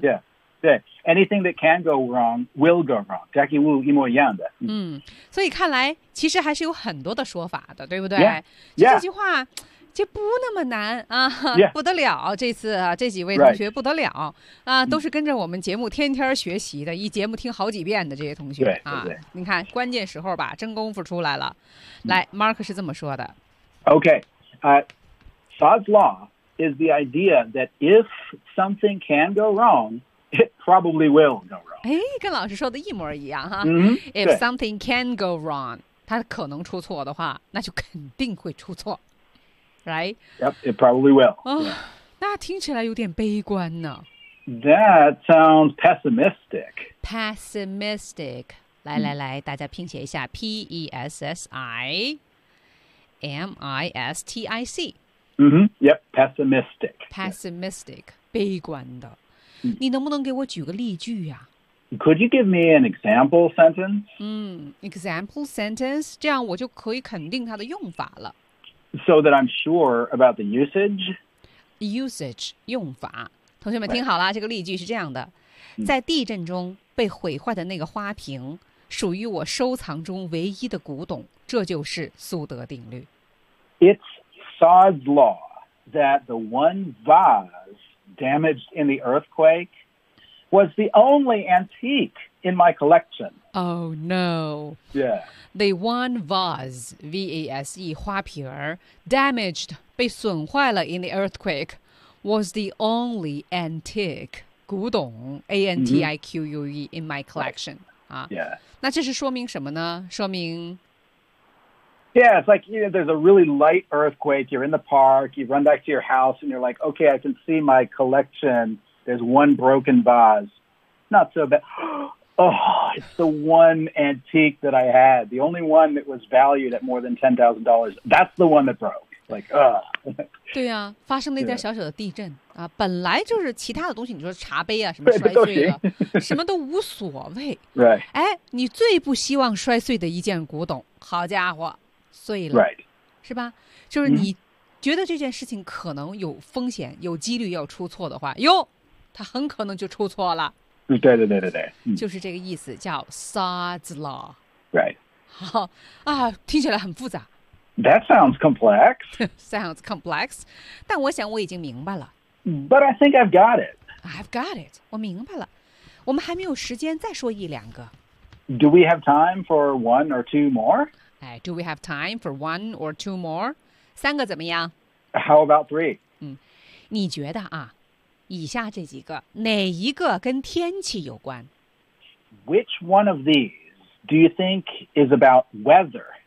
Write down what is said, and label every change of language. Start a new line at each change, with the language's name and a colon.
Chinese: 对, 对
English: ,anything that can go wrong, will go wrong.
Chinese: Jackie Wu 一模一样的。所以看来其实还是有很多的说法的对不对
English: yeah.
Chinese: 这句话。这不那么难啊、
English: yeah.
Chinese: 不得了这次、啊、这几位同学不得了、
English: right.
Chinese: 啊都是跟着我们节目天天学习的一节目听好几遍的这些同学对啊你看关键时候吧真功夫出来了来 Mark 是这么说的
English: OK Sod's law is the idea that if something can go wrong it probably will go wrong
Chinese: 哎跟老师说的一模一样哈、
English: if something can go wrong
Chinese: 它可能出错的话那就肯定会出错
English: Right? Yep, it probably will.、Oh, yeah.
Chinese: 那听起来有点悲观呢。
English: That sounds pessimistic. Pessimistic.
Chinese: 来来来，大家拼写一下
English: P-E-S-S-I-M-I-S-T-I-C. Yep, pessimistic. Pessimistic,、yeah.
Chinese: 悲观的。你能不能给我举个例句呀、啊、
English: Could you give me an example sentence? Example sentence,
Chinese: 这样我就可以肯定它的用法了。
English: So that I'm sure about the usage?
Chinese: Usage, 用法。他同学们听好了，这个例句是这样的，在地震中被毁坏的那个花瓶属于我收藏中唯一的古董，这就是苏德定律。
English: It's Saud's law that the one vase damaged in the earthquake was the only antique in my collection. Oh no. Yeah. The one vase, V-A-S-E,
Chinese: 花瓶儿
English: damaged,
Chinese: 被损坏了
English: in the earthquake, was the only antique,
Chinese: 古董
English: A-N-T-I-Q-U-E, mm-hmm. in my collection. Right. Yeah. 那这是说明什么呢？说明 Yeah, it's like, you know, there's a really light earthquake, you're in the park, you run back to your house, and you're like, okay, I can see my collection, there's one broken vase. Not so bad. Oh, it's the one antique that I had, the only one that was valued at more than $10,000. That's the one that broke. Like, ugh.
Chinese: 对啊，发生了一点小小的地震、啊、本来就是其他的东西，你说茶杯啊，什么摔碎了，什么都无所谓。
English: Right.
Chinese: 哎，你最不希望摔碎的一件古董，好家伙。碎了、
English: right.
Chinese: 是吧，就是你觉得这件事情可能有风险、mm. 有几率要出错的话，哟，它很可能就出错了。对对对对对、mm. 就是这个意思，叫 Saud's law、
English: right.
Chinese: 好啊，听起来很复杂。
English: That sounds complex. Sounds complex.
Chinese: 但我想我已经明白了。
English: But I think I've got it. I've got it.
Chinese: 我明白了。我们还没有时间再说一两个。
English: Do we have time for one or two more? Do we have time for one or two more?
Chinese: 三个怎么样?
English: How about three?
Chinese: 你觉得啊,以下这几个,哪一个跟天气有关?
English: Which one of these do you think is about weather?